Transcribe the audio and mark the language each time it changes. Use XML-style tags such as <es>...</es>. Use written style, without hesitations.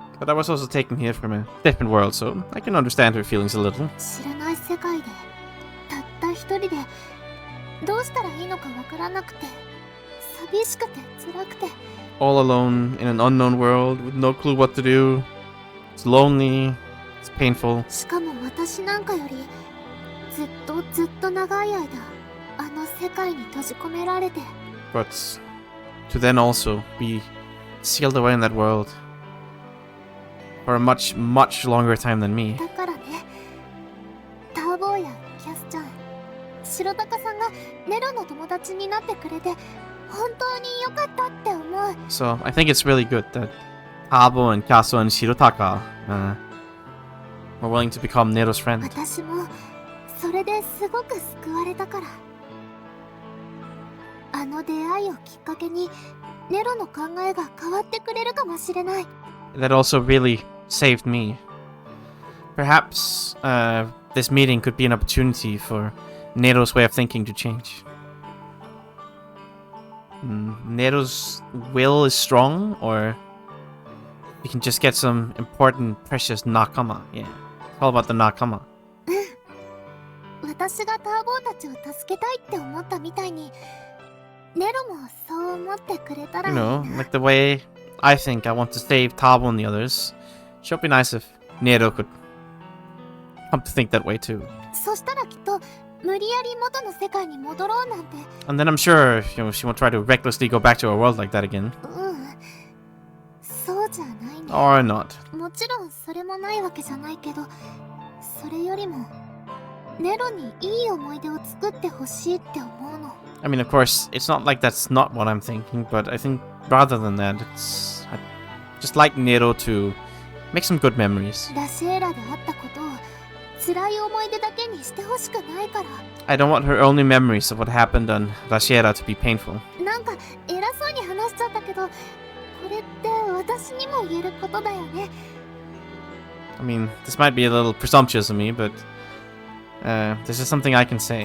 <en>But I was also taken here from a different world, so I can understand her feelings a little.</en> <ja>知らない世界でたった一人でどうしたらいいのかわからなくて寂しくて辛くて。</ja> <en>All alone in an unknown world with no clue what to do. It's lonely. It's painful.</en> <ja>しかも私なんかよりずっと長い間あの世界に閉じ込められて。</ja> <en>But to then also be sealed away in that world for a much, much longer time than me.</en> <ja>だからね、ターボーやキャスちゃん、白鷹さんがネロの友達になってくれて本当に良かったって思う。</ja> <en>So I think it's really good that Tabo and Kaso and Shirotaka were willing to become Nero's friend.</en> <ja>私もそれですごく救われたから。あの出会いをきっかけにネロの考えが変わってくれるかもしれない。</ja> <en>That also really saved me. Perhaps this meeting could be an opportunity for Nero's way of thinking to change. Nero's will is strong, or we can just get some important, precious nakama. Yeah, it's all about the nakama.</en> <ja>私がターボーたちを助けたいって思ったみたいにネロもそう思ってくれたらいい</ja> <en>You</en> <ja>な。</ja> <en>know, like the way I think I want to save Tabo and the others. Sure be nice if Nero could come to think that way too.</en> <ja>そしたらきっと無理やり元の世界に戻ろうなんて。</ja> <en>And then I'm sure, she won't try to recklessly go back to a world like that again.</en> <ja>そうじゃないね。</ja> <en>Or not.</en> <ja>もちろんそれもないわけじゃないけど、それよりもネロにいい思い出を作ってほしいって思うの。</ja> <en>I mean, of course, it's not like that's not what I'm thinking, but I think rather than that, it's... I just like Nero to make some good memories.</en> <ja>ラシエラであったことを辛い思い出だけにしてほしくないから。</ja> <en>I don't want her only memories of what happened on Rashiera to be painful.</en> <ja>なんか偉そうに話しちゃったけど、これって私にも言えることだよね。</ja> <en>I mean, this might be a little presumptuous of me, but this is something I can say.</en>